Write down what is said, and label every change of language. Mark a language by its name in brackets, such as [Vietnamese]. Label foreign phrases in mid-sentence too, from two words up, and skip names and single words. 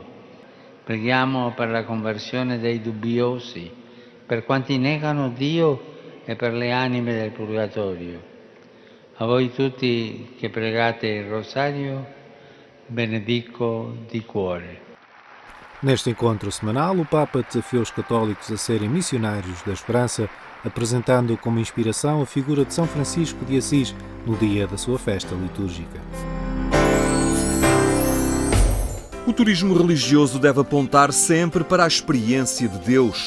[Italian] Preghiamo per la conversione dei dubbiosi, per quanti negano Dio e per le anime del Purgatorio. A voi tutti che pregate il Rosario, benedico di cuore. [Portuguese] Neste encontro semanal, o Papa desafiou os católicos a serem missionários da esperança, apresentando como inspiração a figura de São Francisco de Assis no dia da sua festa litúrgica. O turismo religioso deve apontar sempre para a experiência de Deus.